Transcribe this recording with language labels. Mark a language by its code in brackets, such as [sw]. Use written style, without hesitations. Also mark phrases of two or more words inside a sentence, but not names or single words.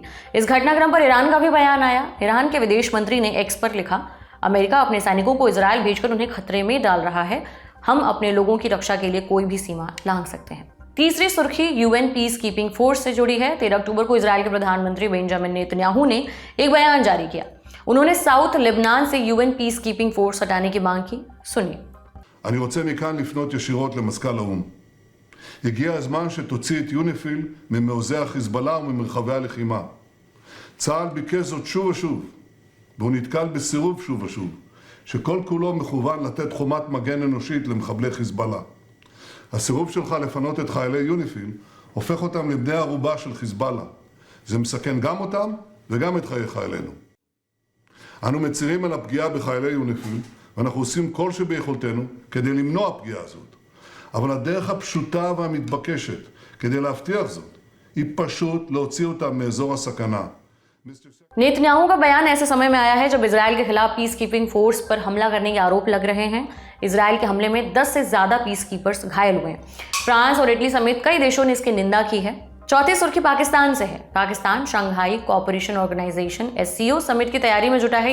[hi] इस घटनाक्रम पर ईरान का भी बयान आया। ईरान के विदेश मंत्री ने एक्स पर लिखा, अमेरिका अपने सैनिकों को इजराइल भेजकर उन्हें खतरे में डाल रहा है। हम अपने लोगों की रक्षा के लिए कोई भी सीमा लांघ सकते हैं। तीसरी सुर्खी यूएन पीस कीपिंग फोर्स से जुड़ी है। 13 अक्टूबर को इजराइल के प्रधानमंत्री बेंजामिन नेतन्याहू ने एक बयान जारी किया। उन्होंने साउथ लेबनान से यूएन पीस कीपिंग फोर्स हटाने की मांग की। सुनिए। [he] אני רוצה מכאן לפנות ישירות למזכ"ל האו"ם. הגיע הזמן שתוציא את יוניפיל ממעוזי החיזבאללה וממרחבי הלחימה. צה"ל ביקש זאת שוב ושוב, והוא נתקל בסירוב שוב ושוב, שכל כולו מכוון לתת חומת מגן אנושית למחבלי חיזבאללה. הסירוב שלך לפנות את חיילי יוניפיל הופך אותם לבני ערובה של חיזבאללה. זה מסכן גם אותם וגם את חיי חיילינו. אנו מצירים על הפגיעה בחיילי יוניפיל, ואנחנו עושים כל שביכולתנו כדי למנוע פגיעה זאת. אבל הדרך הפשוטה והמתבקשת כדי להבטיח זאת היא פשוט להוציא אותם מאזור הסכנה. [hi] नेतन्याहू का बयान ऐसे समय में आया है जब इजराइल के खिलाफ [en] peace keeping force [hi] पर हमला करने के आरोप लग रहे हैं। इजराइल के हमले में 10 से ज्यादा [en] peace keepers [hi] घायल हुए हैं। फ्रांस और इटली समेत कई देशों ने इसकी निंदा की है। चौथी सुर्खी पाकिस्तान से है। पाकिस्तान शंघाई कोऑपरेशन ऑर्गेनाइजेशन SCO समिट की तैयारी में जुटा है।